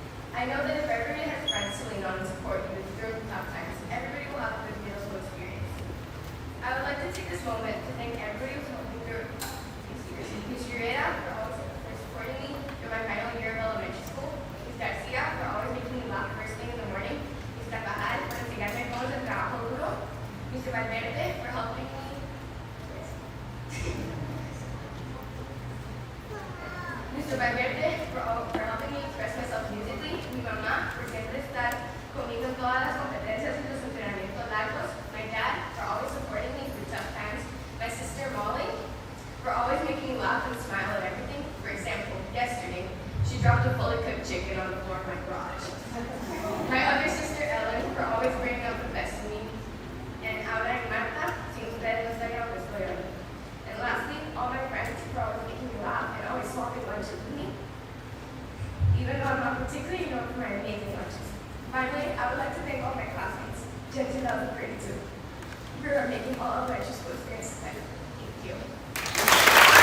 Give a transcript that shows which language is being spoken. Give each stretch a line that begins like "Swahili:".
English: I know that if everybody has friends to lean on and support you through tough times, everybody will have a good middle school experience. I would like to take this moment to thank everybody who's helped me through these years. Ms. Ureta for supporting me through my final year of elementary school. Ms. Garcia for always making me laugh first thing in the morning. Ms.
Spanish: Carvajal for enseñarme cómo se trabaja duro.
English: Mr. Valverde for helping me. Mr. Valverde for helping me express myself musically.
Spanish: Mi mamá por siempre estar conmigo en todas las competencias y los entrenamientos largos.
English: My dad for always supporting me through tough times. My sister Molly for always making me laugh and smile at everything. For example, yesterday, she dropped a fully cooked chicken on the floor of my garage. My other sister Ellen for always bringing out the best in me.
Spanish: And ahora en Marta, sin ustedes no estaría donde estoy hoy.
English: And lastly, all my friends for always making me laugh and always swapping lunches with me. Even though I'm not particularly known for my amazing lunches. Finally, I would like to thank all my classmates, Gen 2032, for making all elementary school experiences better. Thank you.